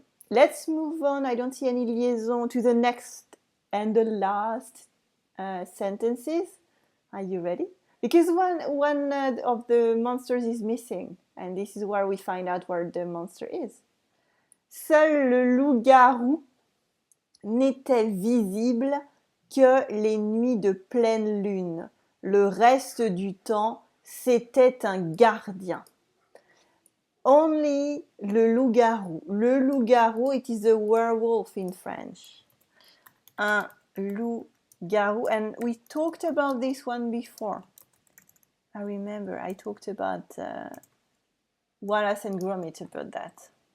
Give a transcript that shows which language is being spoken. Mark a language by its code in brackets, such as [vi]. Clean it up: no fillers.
[en] Let's move on. I don't see any liaison to the next and the last sentences. Are you ready? Because one of the monsters is missing, and this is where we find out where the monster is. [fr] Seul le loup-garou n'était visible que les nuits de pleine lune. Le reste du temps, c'était un gardien. [en] Only [fr] le loup-garou. [en] Le loup-garou, it is a werewolf in French. Un loup-garou. And we talked about this one before. I remember I talked about Wallace and Gromit about that.